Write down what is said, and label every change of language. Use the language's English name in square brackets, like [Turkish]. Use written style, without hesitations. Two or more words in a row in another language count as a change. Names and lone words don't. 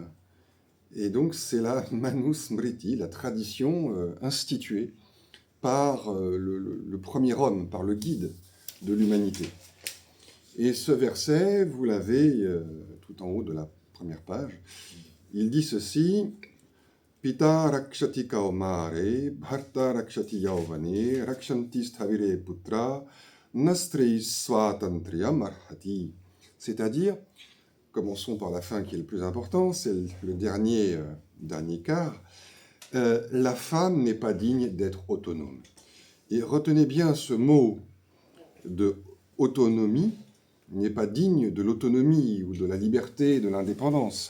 [French] Et donc c'est la Manu Smriti, la tradition instituée par le premier homme, par le guide de l'humanité. Et ce verset, vous l'avez tout en haut de la première page, il dit ceci: [Sanskrit] पिता रक्षति कौमारे भर्ता रक्षति यौवने रक्षन्ति स्थविरे पुत्रा न स्त्री स्वातन्त्र्यम् अर्हति. [French] C'est-à-dire, commençons par la fin qui est le plus important, c'est le dernier quart, la femme n'est pas digne d'être autonome. Et retenez bien ce mot de autonomie, n'est pas digne de l'autonomie ou de la liberté, de l'indépendance.